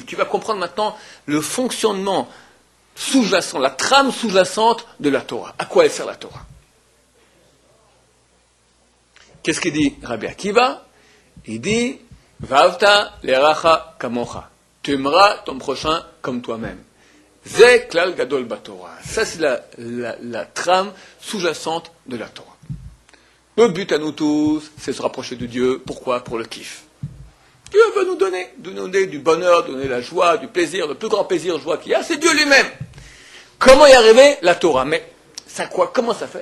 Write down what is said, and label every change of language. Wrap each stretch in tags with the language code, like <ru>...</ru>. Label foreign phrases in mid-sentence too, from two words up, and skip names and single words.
<fr>Tu vas comprendre maintenant le fonctionnement sous-jacent, la trame sous-jacente de la Torah. À quoi elle sert la Torah? Qu'est-ce qu'il dit Rabbi Akiva?</fr> <he>Il dit ואהבת לרעך כמוך.</he> <fr>Tu aimeras ton prochain comme toi-même.</fr> <he>זה כלל גדול בתורה.</he> <fr>Ça, c'est la trame sous-jacente de la Torah. Notre but à nous tous, c'est de se rapprocher de Dieu. Pourquoi? Pour le kiff. Dieu veut nous donner du bonheur, donner la joie, du plaisir, le plus grand plaisir, joie qu'il y a, c'est Dieu lui-même. Comment y arriver? La Torah. Mais ça quoi? Comment ça fait?</fr>